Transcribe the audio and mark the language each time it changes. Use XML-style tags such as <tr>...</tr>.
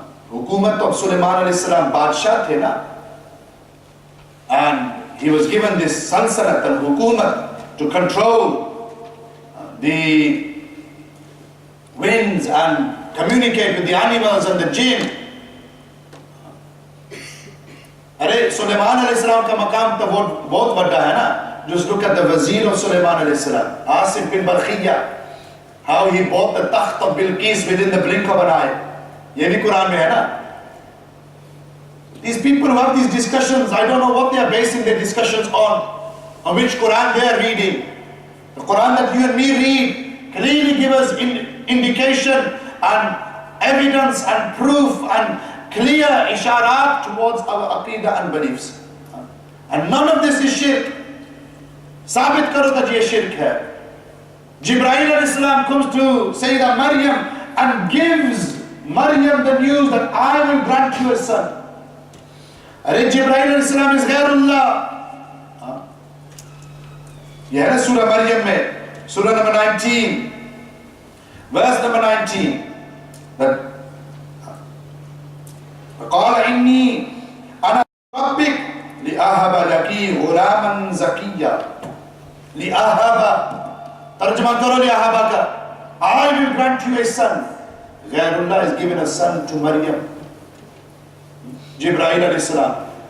<en>Hukumat of Sulaiman alayhi salam,</en> <ur>Badshah the na.</ur> <en>And he was given this salsanat and hukumat to control the winds and communicate with the animals and the jinn.</en> <ur>अरे सुलेमान अलैहिस्सलाम का मकाम तो बहुत बड़ा है ना.</ur> <en>Just look at the wazir of Sulaiman अलैहिस्सलाम, Asif bin Barkhiyya, how he bought the takht of Bilqis within the blink of an eye.</en> <ur>ये भी कुरान में है ना.</ur> <en>These people who have these discussions, I don't know what they are basing their discussions on which Quran they are reading. The Quran that you and me read clearly gives us indication and evidence and proof and clear isharat towards our aqidah and beliefs. And none of this is shirk.</en> <ur>Sabit karo</ur> <en>that</en> <ur>ye shirk hai.</ur> <en>Jibreel alayhi salam comes to Sayyidah Maryam and gives Maryam the news that I will grant you a son. Arey Jibreel alayhi salam is Ghairullah.</en> <ur>यह है सूरह मरियम में, सूरह number 19,</ur> <en>verse number 19.</en> <ar>قال إني أنا ربك لأهب لك غلاما زكيا.</ar> <ur>لأهب, तर्जमा करो لأهب का,</ur> <en>I will grant you a son. Ghairullah is given a son to Maryam, Jibreel alayhi salam.</en>